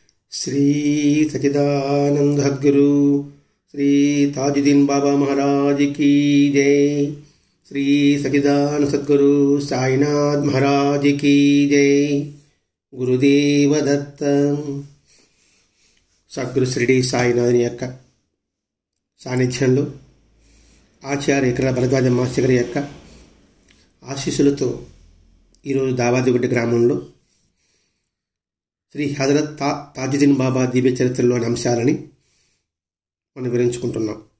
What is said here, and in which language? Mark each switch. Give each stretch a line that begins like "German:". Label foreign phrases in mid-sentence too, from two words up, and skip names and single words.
Hindi: श्री सच्चिदानंद सद्गुरु श्री ताजुद्दीन बाबा महाराज की जय। श्री सच्चिदानंद सद्गुरु साईनाथ महाराज की जय। गुरुदेव दत्त।
Telugu: సద్గురు షిరిడి సాయినాథుని యొక్క సాన్నిధ్యంలో ఆచార్య ఇక్కడ భరద్వాజ మాస్టర్ గారి యొక్క ఆశీస్సులతో ఈరోజు దావాదిగుడ్డ గ్రామంలో శ్రీ హజరత్ తాజుద్దీన్ బాబా దివ్య చరిత్రలోని అంశాలని మనం వివరించుకుంటున్నాం.